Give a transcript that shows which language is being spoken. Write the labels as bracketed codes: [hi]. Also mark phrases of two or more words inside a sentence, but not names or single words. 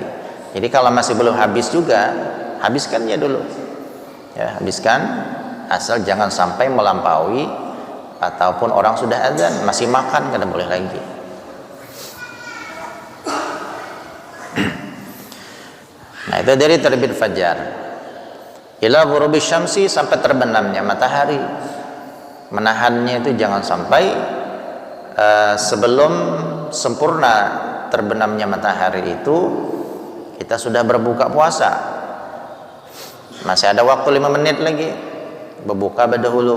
[bjn] Jadi kalau masih belum habis juga, habiskan ya dulu. Ya, habiskan, asal jangan sampai melampaui ataupun orang sudah azan masih makan, kada boleh lagi. Nah, itu dari terbit fajar [ar] إلى غروب الشمس, [bjn] sampai terbenamnya matahari. Menahannya itu jangan sampai sebelum sempurna terbenamnya matahari itu kita sudah berbuka puasa. Masih ada waktu 5 menit lagi, berbuka berdahulu.